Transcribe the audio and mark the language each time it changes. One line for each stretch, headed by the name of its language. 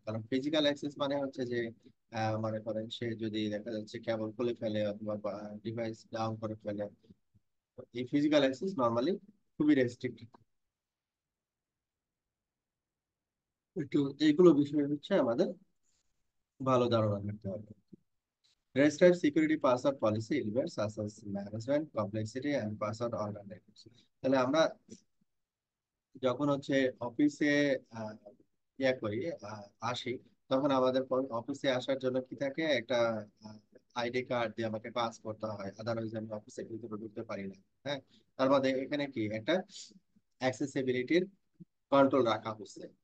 Bangla: কারণ physical access মানে হচ্ছে যে মনে করেন সে যদি দেখা যাচ্ছে কেবল খুলে ফেলে অথবা ডিভাইস ডাউন করে ফেলে, এই ফিজিক্যাল অ্যাক্সেস নর্মালি খুবই রেস্ট্রিক্টেড। একটু এইগুলো বিষয় হচ্ছে আমাদের ভালো ধারণা রাখতে হবে।
English: Registered security password policy involves access management, complexity and password alternatives.
Bangla: তাহলে আমরা যখন হচ্ছে অফিসে আহ, ইয়া করি, আসি, তখন আমাদের অফিসে আসার জন্য কি থাকে, একটা আইডি কার্ড দিয়ে আমাকে পাস করতে হয়, আদারওয়াইজ আমি অফিসের ভিতরে ঢুকতে পারি না। হ্যাঁ, তার মধ্যে এখানে কি একটা অ্যাক্সেসিবিলিটির কন্ট্রোল রাখা হচ্ছে।